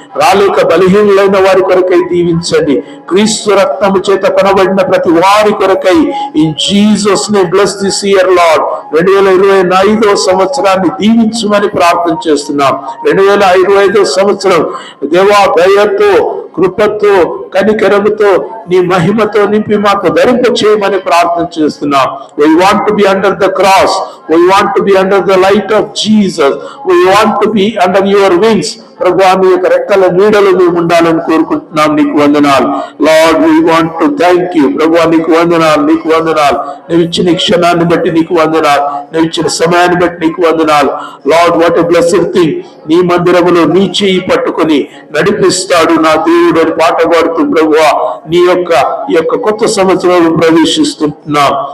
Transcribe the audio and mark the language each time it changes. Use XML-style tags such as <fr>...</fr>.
<te>రాలేక బలహీనులైన వారి కొరకై దీవించండి. క్రీస్తు రక్తము చేత కొనబడిన ప్రతి వారి కొరకై</te> <en>In Jesus name bless this year lord.</en> <te>2025వ సంవత్సరాన్ని దీవించమని ప్రార్థన చేస్తున్నాం. 2025వ సంవత్సరం దేవా దయతో, కృపతో, కనికరముతో, నీ మహిమతో నింపి మాకు ధరింప చేయమని ప్రార్థన చేస్తున్నాం.</te> <en>We want to be under the cross. We want to be under the light of Jesus. We want to be under your wings.</en> <te>ప్రభువా నీ యొక్క రెక్కల నీడలో మేము ఉండాలని కోరుకుంటున్నాం. నీకు వందనాలు lord.</te> <en>we want to thank you</en> <te>ప్రభువా. నీకు వందనాలు, నీకు వందనాలు. నువ్వు ఇచ్చిన క్షణాన్ని బట్టి నీకు వందనాలు. నువ్వు ఇచ్చిన సమయాన్ని బట్టి నీకు వందనాలు lord.</te> <en>What a blessed thing.</en> <te>నీ మందిరములో నీ చేయి పట్టుకొని నడిపిస్తాడు నా దేవుడు అని పాట పాడుతూ ప్రభువా నీ యొక్క కొత్త సంవత్సరంలో ప్రవేశిస్తున్నాం.</te>